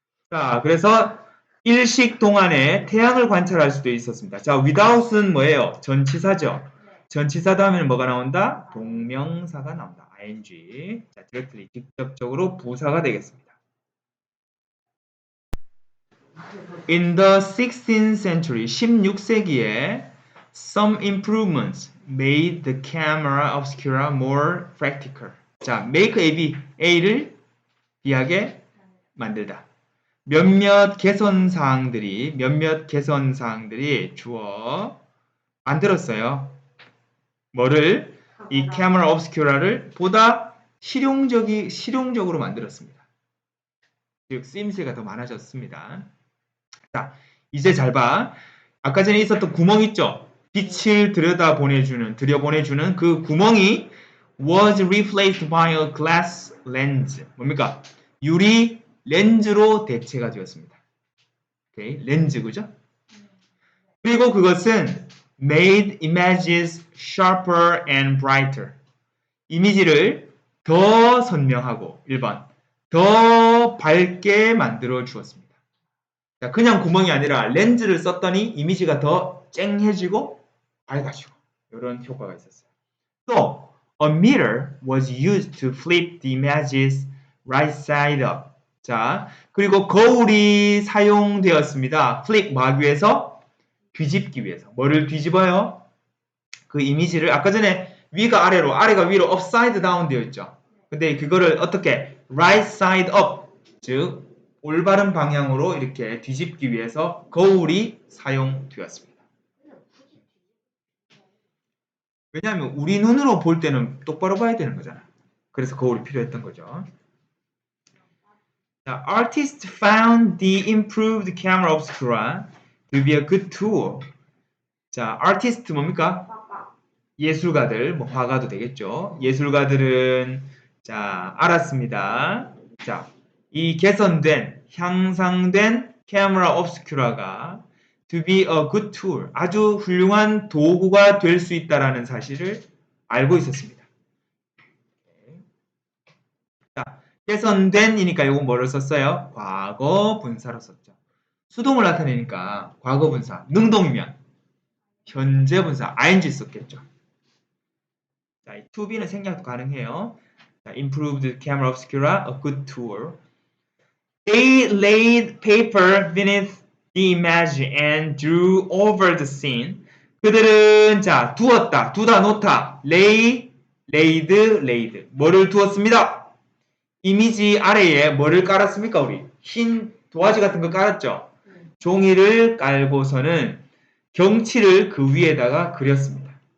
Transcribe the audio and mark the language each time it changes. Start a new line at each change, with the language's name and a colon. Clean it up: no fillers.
Korean: 자, 그래서 일식 동안에 태양을 관찰할 수도 있었습니다. 자, without은 뭐예요? 전치사죠. 전치사 다음에는 뭐가 나온다? 동명사가 나온다. ing. 자, directly 직접적으로 부사가 되겠습니다.
English: In the 16th century,
Korean: 16세기에
English: some improvements made the camera obscura more practical.
Korean: 자, make A를 B하게 만들다. 몇몇 개선사항들이 주어 만들었어요. 뭐를? 이 카메라 obscura를 보다 실용적으로 만들었습니다. 즉 쓰임새가 더 많아졌습니다. 자, 이제 잘 봐. 아까 전에 있었던 구멍 있죠? 빛을 들여보내주는 그 구멍이
English: was replaced by a glass lens.
Korean: 뭡니까? 유리 렌즈로 대체가 되었습니다. 오케이, 렌즈 그죠? 그리고 그것은
English: made images sharper and brighter.
Korean: 이미지를 더 선명하고 1번 더 밝게 만들어 주었습니다. 자, 그냥 구멍이 아니라 렌즈를 썼더니 이미지가 더 쨍해지고 밝아지고 이런 효과가 있었어요.
English: 또 a mirror was used to flip the images right side up.
Korean: 자, 그리고 거울이 사용되었습니다. flip 뭐 하기 위해서? 뒤집기 위해서. 뭐를 뒤집어요? 그 이미지를 아까 전에 위가 아래로 아래가 위로 upside down 되어 있죠. 근데 그거를 어떻게 right side up 즉 올바른 방향으로 이렇게 뒤집기 위해서 거울이 사용되었습니다. 왜냐하면 우리 눈으로 볼 때는 똑바로 봐야 되는 거잖아. 그래서 거울이 필요했던 거죠.
English: 자, artists found the improved camera obscura to be a good tool.
Korean: 자, artist 뭡니까? 예술가들, 뭐 화가도 되겠죠. 예술가들은 자, 알았습니다. 자, 이 개선된, 향상된 camera obscura가
English: to be a good tool,
Korean: 아주 훌륭한 도구가 될 수 있다라는 사실을 알고 있었습니다. 자, 개선된이니까 이거 뭐를 썼어요? 과거 분사로 썼죠. 수동을 나타내니까 과거 분사, 능동이면 현재 분사, ing 썼겠죠. 자, 이 to be는 생략도 가능해요.
English: 자, improved camera obscura, a good tool. They laid paper beneath the image and drew over the scene.
Korean: 그들은 자, 두었다, 두다, 놓다, lay, laid, laid. 뭐를 두었습니다? 이미지 아래에 뭐를 깔았습니까, 우리? 흰 도화지 같은 거 깔았죠? 종이를 깔고서는 경치를 그 위에다가 그렸습니다.